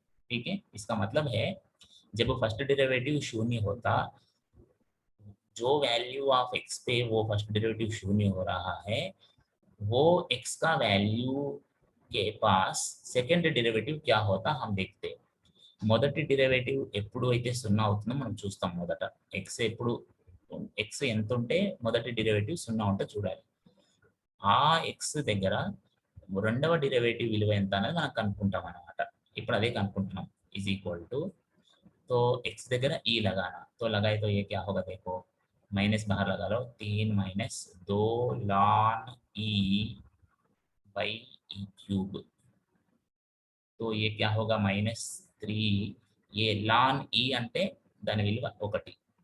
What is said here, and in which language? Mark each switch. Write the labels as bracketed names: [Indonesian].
[Hindi] ठीक है, इसका मतलब है जब फर्स्ट डेरिवेटिव शून्य होता, जो वैल्यू ऑफ x पे वो फर्स्ट डेरिवेटिव शून्य हो रहा है, वो x का वैल्यू के पास సెకండ్ డెరివేటివ్ क्या होता हम देखते। [Telugu] మొదటి డెరివేటివ్ ఎప్పుడు అయితే 0 అవుతుందో మనం చూస్తాం మొదట, x ఎప్పుడు x ఎంత ఉంటే మొదటి డెరివేటివ్ 0 ఉంటే చూడాలి, ఆ x దగ్గర రెండవ డెరివేటివ్ విలువ ఎంత అనేది మనం కనుక్కుంటాం అన్నమాట। ఇప్పుడు అదే కనుక్కుంటున్నాం, [Hindi] इज इक्वल टू, तो x దగ్గర e लगाना, तो लगाए तो ये क्या होगा, देखो माइनस बाहर लगा लो, 3 - 2 ln e/e³। तो ये क्या होगा -3, ये ln e [Telugu] అంటే దాని విలువ 1।